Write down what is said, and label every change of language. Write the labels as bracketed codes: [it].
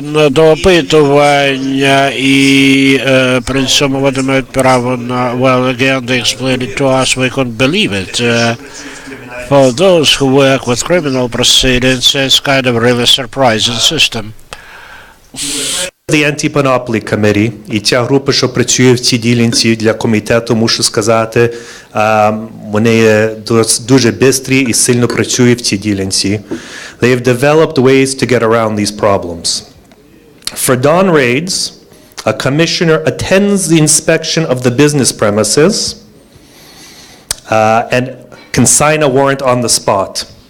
[uk] До опитування і при цьому вони мають право на, [en] well, again, they explained it to us, we couldn't believe it. For those who work with criminal proceedings, it's kind of really surprising system. [uk] The Anti-Monopoly Committee і ця група, що працює в цій ділянці для комітету, мушу сказати, вони є дуже бистрі і сильно працюють в цій ділянці. [en] They have developed ways to get around these problems. For dawn raids, a commissioner attends the inspection of the business premises and can sign a warrant on the spot.